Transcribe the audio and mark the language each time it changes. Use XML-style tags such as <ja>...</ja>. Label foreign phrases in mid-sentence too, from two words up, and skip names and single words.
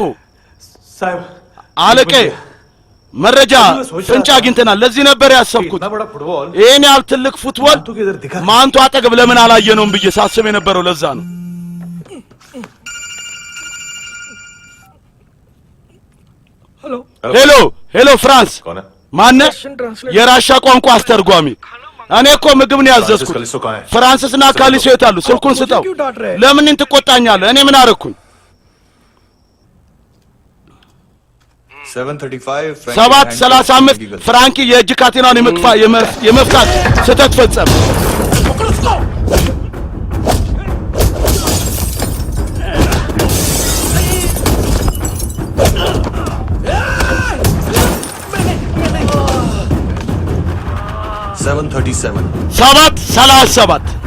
<hi>साहब</hi> <am>አለቃዬ መረጃ ፍንጭ አግኝተናል። ለዚህ ነበር ያሰብኩት።</am> <hi>इतना बड़ा फुटबॉल</hi> <am>ይሄን ያህል ትልቅ ፉትቦል</am> <hi>मानतू के इधर दिखा।</hi> <am>ማንቱ አጠገብ ለምን አላየነውም ብዬ ሳስብ የነበረው ለዛ ነው።</am> <hi>हेलो</hi> <am>ሄሎ ሄሎ፣ ፍራንስ</am> <hi>कौन है?</hi> <am>ማነህ? የራሻ ቋንቋ አስተርጓሚ። እኔ እኮ ምግብ ነው ያዘዝኩት።</am> <hi>कलिसो कहाँ है?</hi> <am>ፍራንስና ካሊሶ የት አሉ? ስልኩን ስጠው። ለምን ትቆጣኛለህ? እኔ ምን አደረኩኝ? 7:35 7:35 ፍራንኪ የእጅ ካቴናውን የመፍታት ስህተት ፈጸመ። ሰባት 37</am>